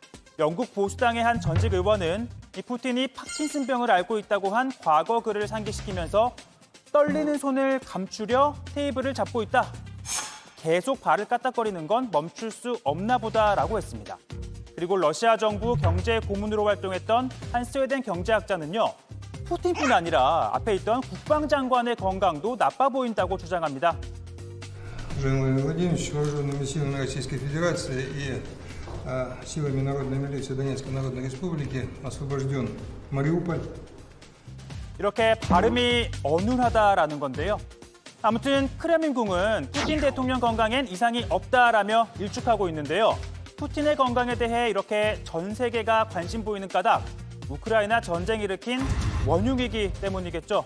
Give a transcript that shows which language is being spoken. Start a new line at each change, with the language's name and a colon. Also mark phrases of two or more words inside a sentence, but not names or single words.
Korean: 영국 보수당의 한 전직 의원은 이 푸틴이 파킨슨병을 앓고 있다고 한 과거 글을 상기시키면서 떨리는 손을 감추려 테이블을 잡고 있다. 계속 발을 까딱거리는 건 멈출 수 없나 보다라고 했습니다. 그리고 러시아 정부 경제 고문으로 활동했던 한 스웨덴 경제학자는요. 푸틴뿐 아니라 앞에 있던 국방장관의 건강도 나빠 보인다고 주장합니다.
Russian: Владимир Владимирович, вооруженными силами Российской Федерации и силами Народной милиции Донецкой Народной Республики освобожден Мариуполь.
Korean: 이렇게 발음이 어눌하다라는 건데요. 아무튼 크렘린궁은 푸틴 대통령 건강엔 이상이 없다라며 일축하고 있는데요. 푸틴의 건강에 대해 이렇게 전 세계가 관심 보이는 까닭, 우크라이나 전쟁 일으킨 원흉이기 때문이겠죠.